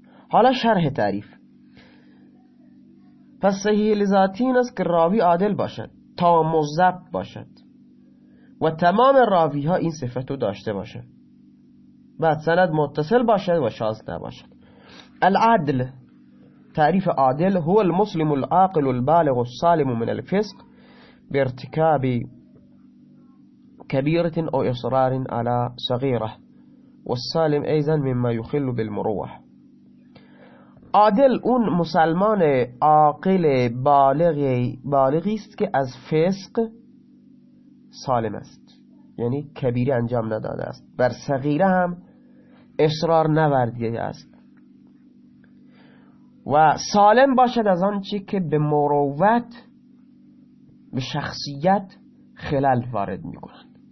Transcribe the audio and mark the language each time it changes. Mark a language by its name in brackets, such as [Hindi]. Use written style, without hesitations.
[Persian] حالا شرح تعریف. پس صحیح لذاتی این است که راوی عادل باشد، تام و ضبط باشد و تمام راوی ها این صفت رو داشته باشد، بعد سند متصل باشد و شاز نباشد. [Arabic] العدل، [Persian] تعریف عادل، [Arabic] هو المسلم العاقل البالغ السالم من الفسق بارتكاب كبيرة او اصرار على صغيرة، والسالم ايضا مما يخل بالمروح. [Persian] عادل اون مسلمان عاقل بالغی است که از فسق سالم است، یعنی کبیره انجام نداده است، بر صغیره هم اصرار نورده است و سالم باشد از آنچه که به مروت، به شخصیت خلل وارد می کند.